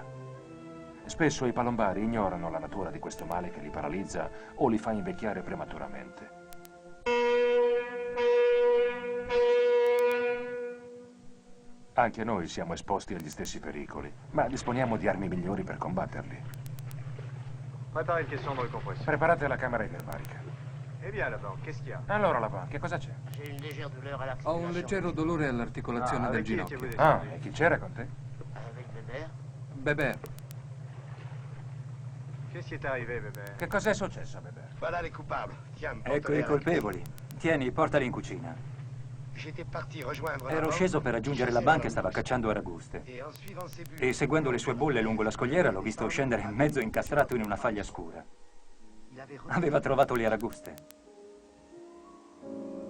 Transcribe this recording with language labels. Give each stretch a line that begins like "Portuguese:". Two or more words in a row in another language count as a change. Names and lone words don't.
Italian: Spesso i palombari ignorano la natura di questo male che li paralizza o li fa invecchiare prematuramente. Anche noi siamo esposti agli stessi pericoli, ma disponiamo di armi migliori per combatterli.
French: Prépare une question dans le compresseur.
Italian: Preparate la camera iperbarica.
French: Eh bien, là-bas, qu'est-ce qu'il y a?
Italian: Allora, là-bas, che cosa c'è?
French: J'ai une légère douleur à
Italian: Ho
French: l'articulation.
Italian: un leggero dolore all'articolazione del
French: avec qui
Italian: ginocchio.
French: étiez-vous Ah, descendu?
Italian: e chi c'era con te?
French: Avec Bébert.
Italian: Bebè,
French: Qu'est-ce qui est arrivé, bébé?
Italian: Che cos'è successo, bebè?
French: Voilà les coupables. Tiens,
Italian: Ecco i colpevoli. Tieni, portali in cucina.
French: J'étais parti rejoindre
Italian: Ero sceso per raggiungere la banca e stava cacciando aragoste.
French: Et en suivant ses bulles,
Italian: E seguendo le sue bolle lungo la scogliera l'ho visto scendere mezzo incastrato in una faglia scura.
French: il avait
Italian: Aveva trovato le aragoste.